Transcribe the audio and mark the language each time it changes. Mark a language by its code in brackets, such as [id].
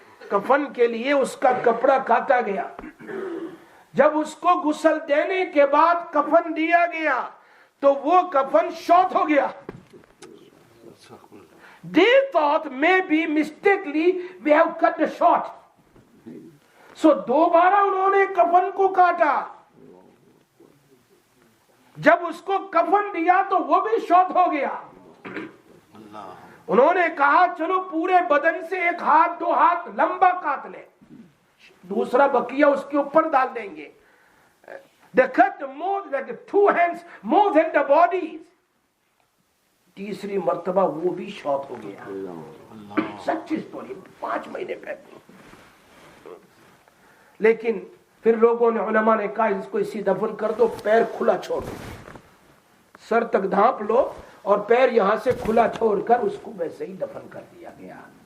[ur] کفن کے لیے اس کا کپڑا کاٹا گیا. جب اس کو غسل دینے کے بعد کفن دیا گیا تو وہ کفن شارٹ ہو گیا. [en] They thought maybe mistakenly we have cut the short. [ur] So دوبارہ انہوں نے کفن کو کاٹا. جب اس کو کفن دیا تو وہ بھی شارٹ ہو گیا. انہوں نے کہا چلو پورے بدن سے ایک ہاتھ دو ہاتھ لمبا کاٹ لے, دوسرا بقیہ اس کے اوپر ڈال دیں گے. [en] They cut more like 2 hands more than the bodies. [ur] تیسری مرتبہ وہ بھی شارٹ ہو گیا. سچی سٹوری 5 مہینے پہلے. لیکن پھر لوگوں نے علماء نے کہا اس کو اسی دفن کر دو, پیر کھلا چھوڑ دو, سر تک ڈھانپ لو اور پیر یہاں سے کھلا چھوڑ کر اس کو ویسے ہی دفن کر دیا گیا.